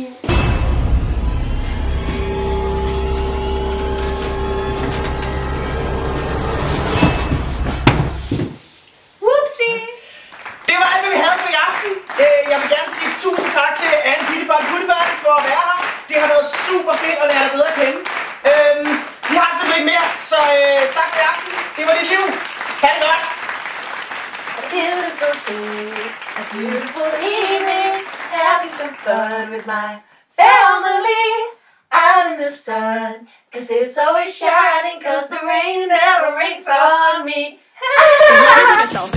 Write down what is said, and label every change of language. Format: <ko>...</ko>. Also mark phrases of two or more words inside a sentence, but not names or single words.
<da>Whoopsie! Det var alt, hvad vi havde for i aften. Jeg vil gerne sige tusind tak til Anne Pittepotte for at være her. Det har været super fedt at lære dig bedre at kende. Vi har simpelthen ikke mere, så tak for i aften. Det var dit liv. Ha' det godt.</da> <en>A beautiful day, a beautiful evening, having some fun with my family out in the sun, 'cause it's always shining, 'cause the rain never rains on me. Let me take a</en>